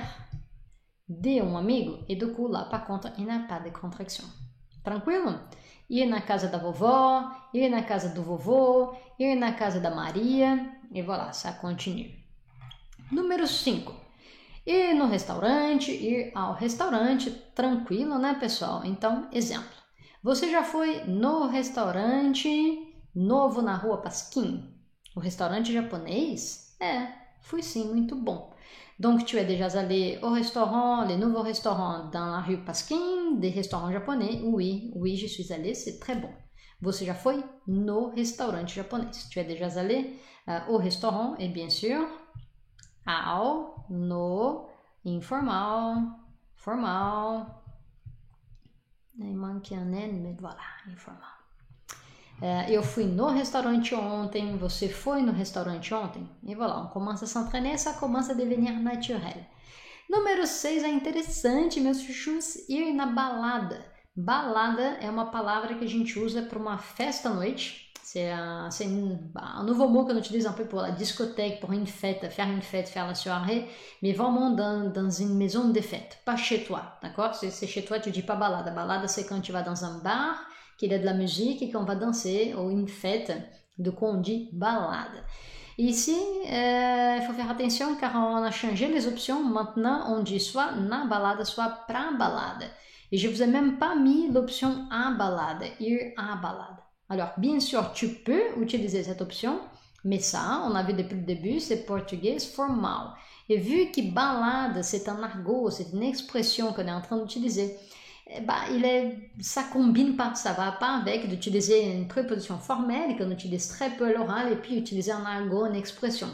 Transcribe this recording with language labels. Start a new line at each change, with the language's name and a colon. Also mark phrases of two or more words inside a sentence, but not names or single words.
Portuguese: De amigo.
French: Et du coup, là, par contre, il n'y a pas de contraction.
Portuguese: Tranquilo? Ir na casa da vovó, ir na casa do vovô, ir na casa da Maria.
French: E voilà, ça continue.
Portuguese: Número 5. Ir no restaurante, ir ao restaurante. Tranquilo, né, pessoal? Então, exemplo. Você já foi no restaurante novo na rua Pasquim? O restaurante japonês? Fui sim, muito bom.
French: Donc, tu es déjà allé au restaurant, les nouveaux restaurants dans la rue Pasquim, des restaurants japonais? Oui, je suis allé, c'est très bon.
Portuguese: Você já foi no restaurante japonês?
French: Tu es déjà allé au restaurant et bien sûr,
Portuguese: ao, no, informal, formal.
French: Il manque un N, mais voilà,
Portuguese: informal. Eu fui no restaurante ontem, você foi no restaurante ontem?
French: Et voilà, on commence à s'entraîner, ça commence à devenir naturel.
Portuguese: Número 6 é interessante, meus chuchus, ir na balada. Balada é uma palavra que a gente usa para uma festa à noite.
French: C'est un nouveau mot qu'on utilise un peu pour la discothèque, pour une fête, faire la soirée, mais vraiment dans une maison de fête, pas chez toi, d'accord? C'est chez toi, tu dis pas balada. Balada, c'est quand tu vas dans un bar, qu'il y a de la musique et qu'on va danser, ou une fête, de quoi on dit balade. Et ici, il faut faire attention car on a changé les options. Maintenant, on dit soit
Portuguese: na balada,
French: soit
Portuguese: pra balada.
French: Et je vous ai même pas mis l'option
Portuguese: à balade, ir à balade.
French: Alors, bien sûr, tu peux utiliser cette option, mais ça, on a vu depuis le début, c'est portugais formal. Et vu que balade, c'est un argot, c'est une expression qu'on est en train d'utiliser, ça combine pas, ça va pas avec d'utiliser une préposition formelle qu'on utilise très peu à l'oral et puis utiliser un argot, une expression.